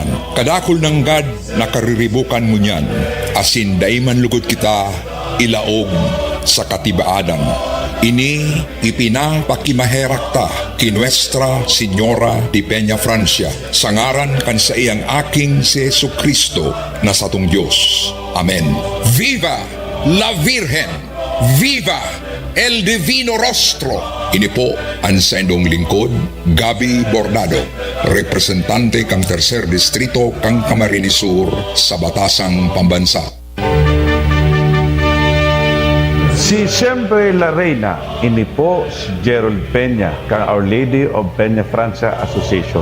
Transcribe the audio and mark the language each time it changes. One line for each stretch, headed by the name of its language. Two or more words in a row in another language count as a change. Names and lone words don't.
Bikol: Kadakol ng God na kariribukan mo niyan, asin daiman lugod kita ilaog sa katibaadan. Ini ipinapakimaherak ta ki Nuestra Señora de Peñafrancia sa ngaran kan sa iyang aking si Jesucristo na satong Diyos.
Spanish: Amen. Viva la Virgen! Viva el Divino Rostro!
Bikol: Ini po ang sa indong lingkod, Gabi Bordado, representante kang Tercer Distrito kang Camarines Sur sa Batasang Pambansa.
Spanish: Si Siempre la Reina,
Bikol: ini po si Gerald Peña kang Our Lady of Peñafrancia Association.